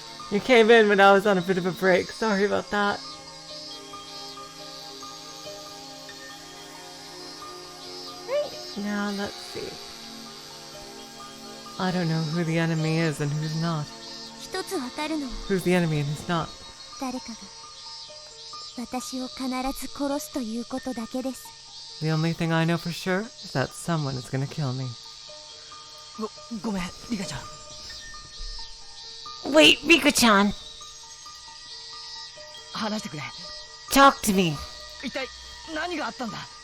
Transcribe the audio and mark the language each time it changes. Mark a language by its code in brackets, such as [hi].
[en] You came in when I was on a bit of a break. Sorry about that. Right, now let's see. I don't know who the enemy is and who's not. [ja] 一つわかるのは [en] Who's the enemy and who's not. [ja] 誰かが私を必ず殺すということだけです。 [en] The only thing I know for sure is that someone is gonna kill me. [ja] ごめん、リカちゃん。 [en] Wait, Rika-chan, [ja] 話してくれ。 [en] talk to me. [ja] 一体何があったんだ？